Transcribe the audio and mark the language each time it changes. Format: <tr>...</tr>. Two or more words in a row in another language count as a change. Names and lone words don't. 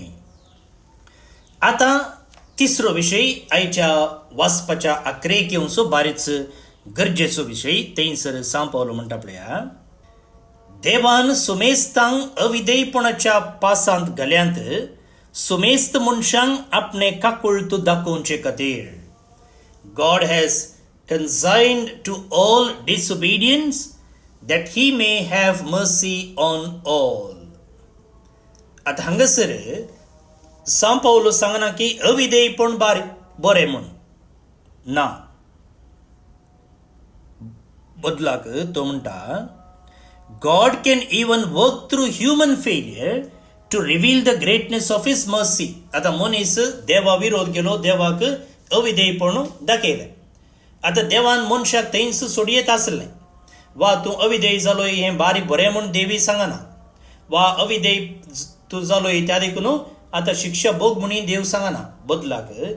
<kok>आतां तिसरो विशय आयच्या वाचपाच्या आखरेक येवचो बारीच गरजेचो विशय. थंयसर सांव पावलो म्हणटा पळया, देवान सुमेस्तांक अविधेयपणाच्या पासांत घाल्यांत सुमेस्त मनशांक आपणें काकुळट दाखोवचे खातीर.</kok> <en>God has consigned to all disobedience that he may have mercy on all.</en> <kok>आतां हांगासर सांव पावलो सांगना की अविधेयपण बरें म्हूण ना. बदलाक तो म्हणटा</kok> <en>God can even work through human failure to reveal the greatness of his mercy.</en> <kok>आता मनीस देवा विरोध केलो, देवाक अविधेयपण दाखयलें. आतां देवान मनशाक थंयच सोडयत आसलें, वा तूं अविधेय जालोय हें बारी बरें म्हूण देवी सांगना, वा अविधेय तूं जालोय त्या देखून आतां शिक्षा भोग म्हणून देव सांगना.</kok>